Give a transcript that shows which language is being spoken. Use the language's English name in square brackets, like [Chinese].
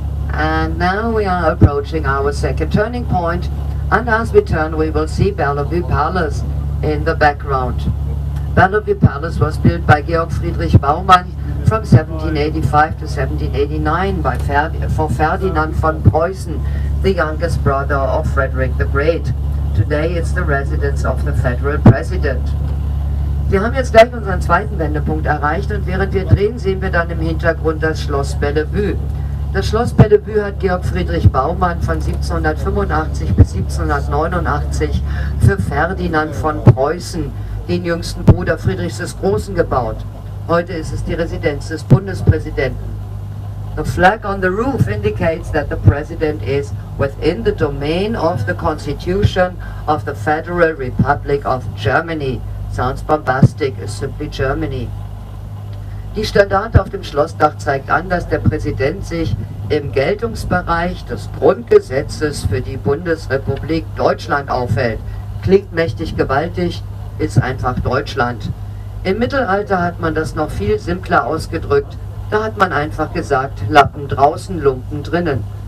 [English] And now we are approaching our second turning point, and as we turn we will see Bellevue Palace in the background. Bellevue Palace was built by Georg Friedrich Baumann from 1785 to 1789 for Ferdinand von Preußen, the youngest brother of Frederick the Great. Today it's the residence of the federal president. [German] Wir haben jetzt gleich unseren zweiten Wendepunkt erreicht und während wir drehen, sehen wir dann im Hintergrund das Schloss Bellevue. Das Schloss Bellevue hat Georg Friedrich Baumann von 1785 bis 1789 für Ferdinand von Preußen, den jüngsten Bruder Friedrichs des Großen, gebaut. Heute ist es die Residenz des Bundespräsidenten. [English] The flag on the roof indicates that the president is within the domain of the Constitution of the Federal Republic of Germany. Sounds bombastic, is simply Germany. [German] Die Standarte auf dem Schlossdach zeigt an, dass der Präsident sich im Geltungsbereich des Grundgesetzes für die Bundesrepublik Deutschland aufhält. Klingt mächtig gewaltig, ist einfach Deutschland. Im Mittelalter hat man das noch viel simpler ausgedrückt. Da hat man einfach gesagt, Lappen draußen, Lumpen drinnen.